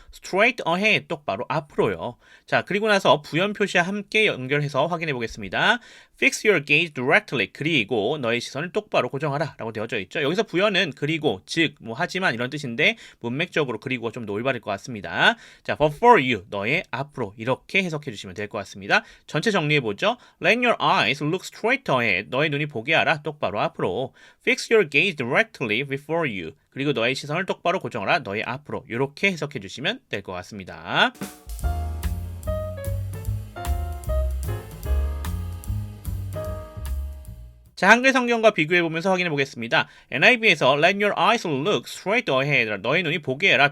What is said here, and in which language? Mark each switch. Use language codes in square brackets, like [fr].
[en] straight ahead, [ko] 똑바로 앞으로요. 자, 그리고 나서 부연 표시와 함께 연결해서 확인해 보겠습니다. [en] Fix your gaze directly. [ko] 그리고 너의 시선을 똑바로 고정하라 라고 되어져 있죠. 여기서 부연은 그리고, 즉, 하지만 이런 뜻인데 문맥적으로 그리고가 좀 더 올바를 것 같습니다. 자, [en] but for you. [ko] 너의 앞으로. 이렇게 해석해 주시면 될 것 같습니다. 전체 정리해보죠. [en] Let your eyes look straight ahead. [ko] 너의 눈이 보게 하라. 똑바로 앞으로. [en] Fix your gaze directly before you. [ko] 그리고 너의 시선을 똑바로 고정하라. 너의 앞으로. 이렇게 해석해 주시면 될 것 같습니다. 자, 한글 성경과 비교해보면서 확인해 보겠습니다. [en] NIV에서 Let your eyes look straight ahead. [ko] 너의 눈이 보게 해라.